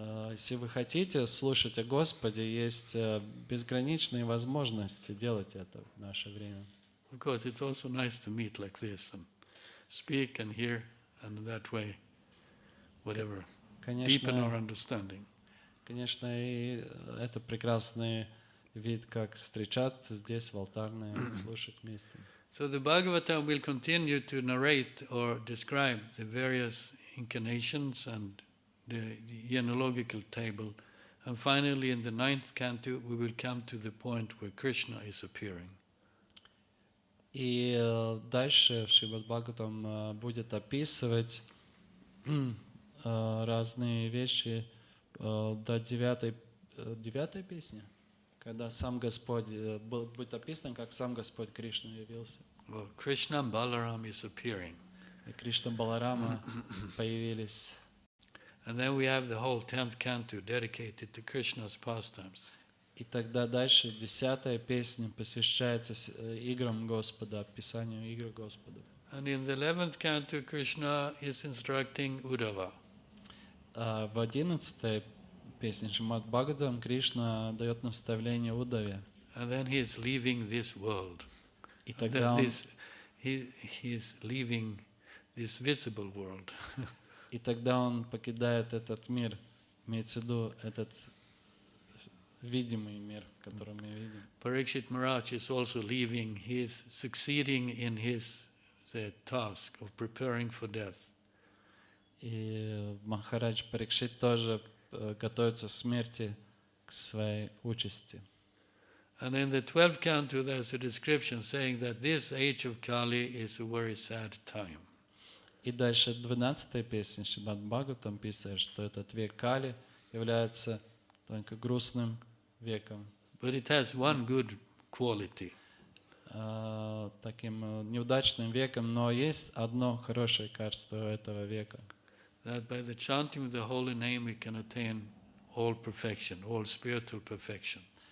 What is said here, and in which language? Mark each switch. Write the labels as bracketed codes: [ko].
[ru] Если вы хотите слушать о Господе, есть безграничные возможности делать это в наше время. [en] Of course, it's also nice to meet like this and speak and hear, and that way, whatever, deepen our understanding. [ru] Конечно, и это прекрасный вид, как встречаться здесь, в алтарной, слушать вместе. [en] So the Bhagavatam will continue to narrate or describe the various incarnations and the genealogical table. And finally, in the 9th canto, we will come to the point where Krishna is appearing. [ru] И дальше в Шримад Бхагаватам будет описывать разные вещи до 9 песни, когда сам Господь, будет описано, как сам Господь Кришна явился. [en] Well, Krishna Balaram is appearing. [ru] и Кришна Баларама появились. [en] And then we have the whole 10th canto dedicated to Krishna's pastimes. [ru] И тогда дальше 10-я песня посвящается играм Господа, описанию игр Господа. [en] And in the 11th canto, Krishna is instructing Uddhava. [ru] А в 11-й песне Шримад Бхагаватам Кришна дает наставление Удаве. [en] And then he is leaving this world. [ru] И тогда он, [en] he is leaving this visible world. [ru] и тогда он покидает этот мир, имеется в виду этот видимый мир, который мы видим. [en] Parikshit Maharaj is also leaving. He is succeeding in his task of preparing for death. [ru] И Махарадж Парикшит тоже готовится к смерти, к своей участи. [en] And in the 12th canto, there's a description saying that this age of Kali is a very sad time. [ru] И дальше 12-я песня Шримад Бхагаватам писает, что этот век Кали является только грустным веком. [en] But it has one good quality. [ru] Таким неудачным веком, но есть одно хорошее качество этого века. [en] That by the chanting of the holy name we can attain all perfection, all spiritual perfection.